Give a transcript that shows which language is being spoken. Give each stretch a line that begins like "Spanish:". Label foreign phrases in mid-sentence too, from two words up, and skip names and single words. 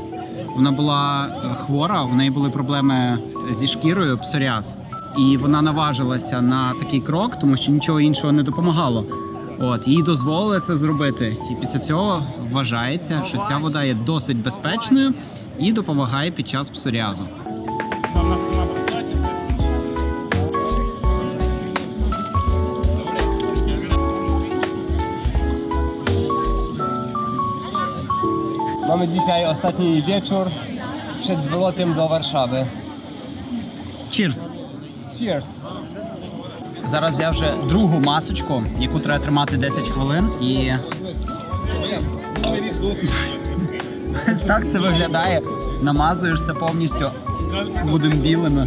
Ukrainian: Вона була хвора, у неї були проблеми зі шкірою, псоріаз. І вона наважилася на такий крок, тому що нічого іншого не допомагало. Їй дозволили це зробити. І після цього вважається, що ця вода є досить безпечною і допомагає під час псоріазу.
Polish: Mamy dzisiaj ostatni wieczór przed wylotem do Warszawy.
English: Cheers! Cheers!
Ukrainian: Зараз я вже другу масочку, яку треба тримати 10 хвилин, і ось так це виглядає. Намазуєшся повністю, будемо білими.